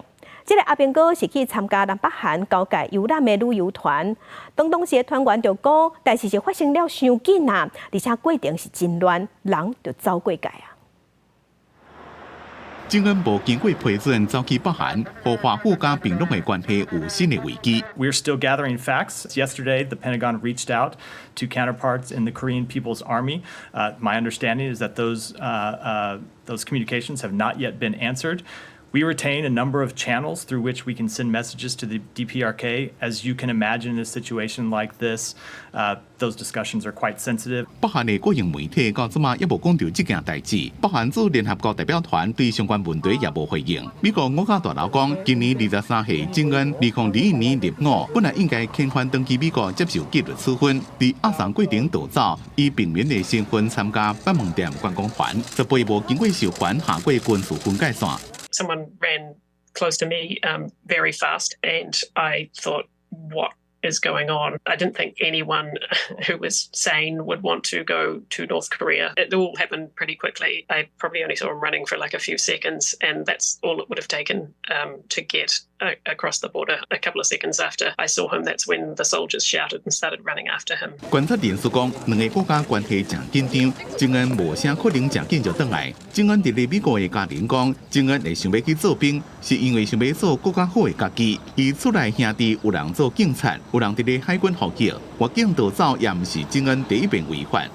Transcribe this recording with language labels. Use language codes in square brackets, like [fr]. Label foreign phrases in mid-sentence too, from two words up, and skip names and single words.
[nan] 这个阿兵哥是去参加咱北韩交界游览的旅游团，当时的团员就讲，代志是发生了伤紧啊，而且过程是真乱，人就走过界啊。金恩无经过批准走去北韩，和华府加平壤的关系有新的危機。 [en] We're still gathering facts. Yesterday, the Pentagon reached out to counterparts in the Korean People's Army. My understanding is that those communications have not yet been answered. We retain a number of channels through which we can send messages to the DPRK. As you can imagine, in a situation like this, those discussions are quite sensitive. [nan] 北韓的國營媒體到即馬也無講到這件代誌。北韓駐聯合國代表團對相關問題也無回應。美國五角大樓講，今年23歲金恩2021年入伍，本來應該遣返登去美國接受紀律處分，在押送過程逃走，以平民的身份參加北門店觀光團，則被無經過授權下過軍事分界線。 [en] Someone ran close to me very fast, and I thought, what is going on? I didn't think anyone who was sane would want to go to North Korea. It all happened pretty quickly. I probably only saw him running for like a few seconds, and that's all it would have taken to get across the border. A couple of seconds after I saw him, that's when the soldiers shouted and started running after him. [nan] 觀察人士講，兩個國家關係真緊張，金恩無啥可能真緊就轉來。金恩佇美國的家人講，金恩會想要去做兵，是因為想要做更加好的家己。伊厝內兄弟有人做警察，有人佇咧海軍服役，越境逃走也毋是金恩第一遍違反。